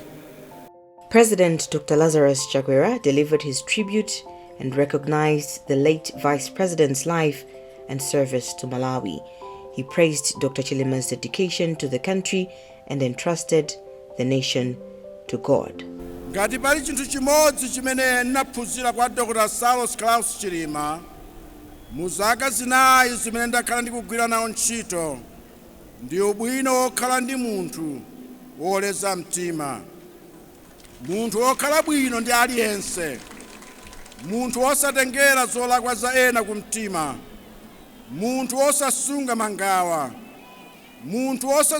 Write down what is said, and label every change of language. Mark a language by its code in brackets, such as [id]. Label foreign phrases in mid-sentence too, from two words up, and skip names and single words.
[en] President Dr. Lazarus Chakwera delivered his tribute and recognized the late Vice President's life and service to Malawi. He praised Dr. Chilima's dedication to the country and entrusted the nation to God. [ny] Ngati pali chinthu chimodzi chimene naphunzira kwa Dr. Saulos Klaus Chilima mu zaka zinayi zimene ndakhala ndikugwira nawo ntchito ndi ubwino wokhala ndi munthu woleza mtima, munthu wokhala bwino ndi aliyense, munthu wosatengera zolakwa za ena ku mtima, munthu wosasunga mangawa, munthu